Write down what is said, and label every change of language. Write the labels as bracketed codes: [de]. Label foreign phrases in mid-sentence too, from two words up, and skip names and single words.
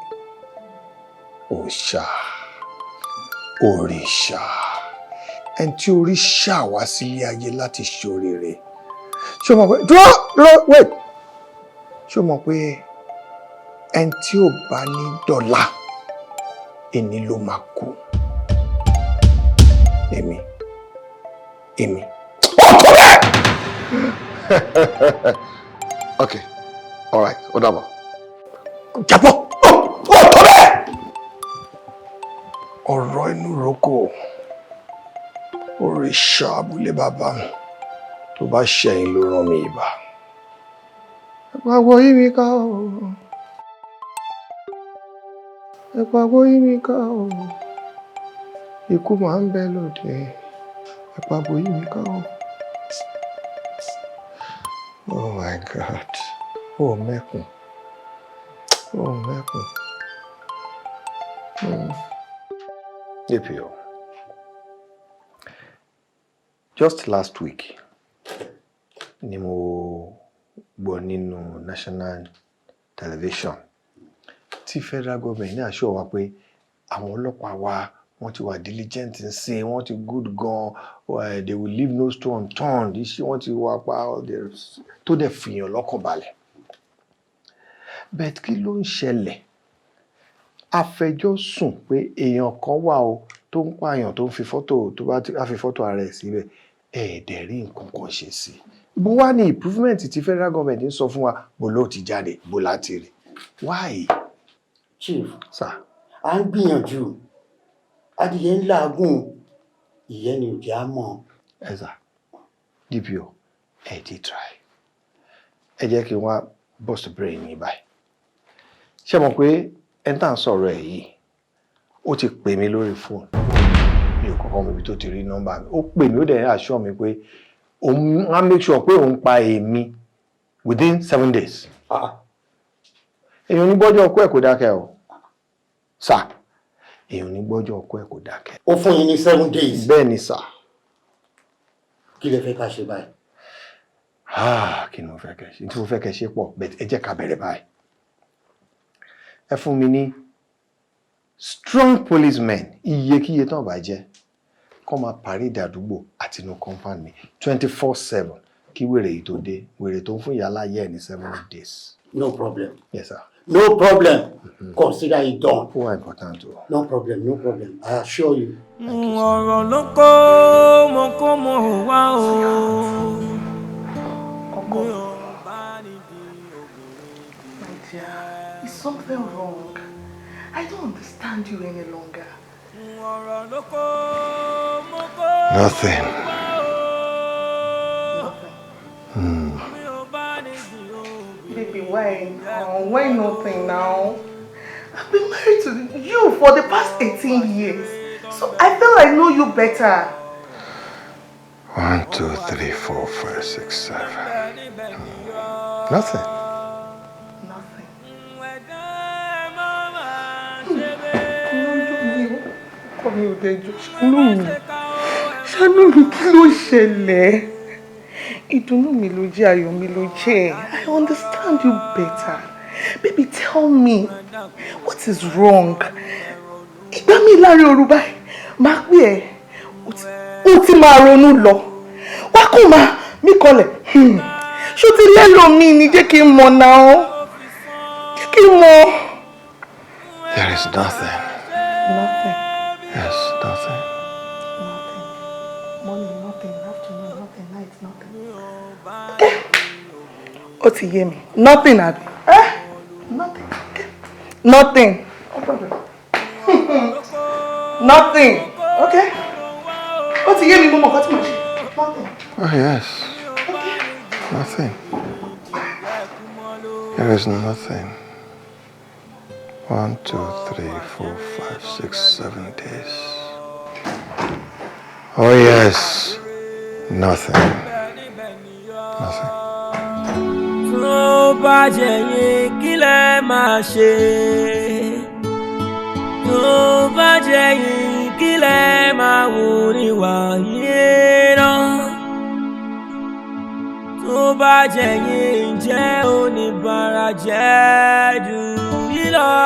[yo] Òòṣà, òrìṣà, ẹni tí òrìṣà wá sílé ayé láti ṣoríire. Ṣé o mọ̀ pé wait. Ṣé o mọ̀ pé ẹni tí ò bá ní dọ́là ẹni ló máa kú. Èmi. Ọ̀tọ̀ bẹ́ẹ̀. [en] Okay, all right, [yo] ó dàbọ̀. Jábọ̀, ọ̀tọ̀ bẹ́ẹ̀. Ọ̀rọ̀ inú roko òrìṣà abúlé bàbá mi tó bá ṣẹ̀yìn ló rán mi ìbà. Ẹ̀pàgbọ́ yí mi ká o. Ẹ̀pàgbọ́ yí mi ká o. Ikú máa ń bẹ lóde. Ẹ̀pàgbọ́ yí mi ká o. [en] Oh my God. [yo] Oh mẹ́kùn. Oh mẹ́kùn. APO. [en] Just last week [yo] ni mo gbọ́ nínú [en] national television [yo] tí [en] federal government [yo] ní àṣọ wa pé àwọn ọlọ́pàá wa wọ́n ti wà diligent ń sìn, wọ́n ti good gan, [en] they will leave no stone unturned, [yo] iṣẹ́ wọ́n ti wà pa tó dẹ̀ fìyàn lọ́kàn balẹ̀. Bẹ́ẹ̀ kí ló ń ṣẹlẹ̀? Afẹjọ́sùn pé èèyàn kan wà o tó ń pààyàn tó ń fi fọ́tò tó bá fi fọ́tò ara ẹ̀ síbẹ̀ ẹ̀ẹ́dẹ̀ rí nǹkan kan ṣe sí. Bó wá ní improvement tí [en] federal government [yo] ń sọ fún wa bó ló ti jáde bó láti rí. [en] Why? Chief, sir, [yo] à ń gbìyànjú adìyẹ ńlá agùn ìyẹn ni òjì á mọ̀. Ẹ sà, DPO, ẹ ti try. Ẹ jẹ́ kí n wá bust brain yín báyìí. Ṣé mo pé ẹni tá à ń sọ̀rọ̀ ẹ̀ yìí ó ti pè mí lórí fóònù, mi ò kọ́kọ́ mọ̀ ibi tó ti rí nọ́mbà mi, ó pè mí ó dẹ̀ assure mi pé òun á [en] make sure [yo] pé òun pa èmi [en] within 7 days. [yo] Èèyàn ní gbọ́jọ́ ọkọ ẹ̀ kò dákẹ́ o sà, èèyàn ní gbọ́jọ́ ọkọ ẹ̀ kò dákẹ́. Ó fún yín ní [en] 7 days. [yo] Bẹ́ẹ̀ ni sà. Kí lẹ fẹ́ ká ṣe báyìí? Kí ni mo fẹ́ kẹ́ ṣe? Tí mo fẹ́ kẹ́ ṣe pọ̀, but ẹ jẹ́ ká bẹ̀rẹ̀ báyìí. Ẹ fún mi ní [en] strong policemen [yo] iyekíye tán bá jẹ́ kó máa parade àdúgbò àti inú compound mi 24/7 kí wèrè yìí tó dé, wèrè tó ń fún ìyá láyé ẹ̀ ní [en] 7 days. No problem. Yes sir. No problem. Consider it done. Who important o? No problem, no problem. I assure you. [yo] Ọ̀rọ̀ ló kó mo wá o. [en] My dear, is something wrong? I don't understand you any longer. Nothing. Baby, why? Why nothing now? I've been married to you for the past 18 years. So I feel I know you better. 1, 2, 3, 4, 5, 6, 7. Nothing. [yo] Mi ò dẹjọ́ ṣàánú mi kí ló ṣẹlẹ̀? Ìdùnnú mi ló jẹ́, ayọ̀ mi ló jẹ́. [en] I understand you better. Baby, tell me, what is wrong? [yo] Ìgbà mi láàrin òru báyìí, máa pè ẹ́, ó ti máa ronú lọ. Wá kó máa mí kọlẹ̀. Ṣó ti lẹ́lò mi ni jẹ́ kí n mọ̀ náà. Jẹ́ kí n mọ̀. [en] There is nothing. Nothing. Yes, nothing. Nothing. Morning, nothing. Afternoon, nothing. Night, nothing. [yo] Ó ti yé mi. [en] Nothing, Abi. Nothing. Nothing. No problem. Nothing. Okay. [yo] Ó ti yé mi, mo mọ̀ nǹkan tí mo ṣe. [en] Nothing. Oh, yes. Nothing. There is nothing. 1, 2, 3, 4, 5, 6, 7 days. Oh yes. Nothing. Nothing. [yo] Tó bá jẹ́ yín kí lẹ máa ṣe. Tó bá jẹ́ yín kí lẹ máa wò níwà yín náà. Tó bá jẹ́ yín jẹ́ oníbàárà jẹ́ jù yín lọ.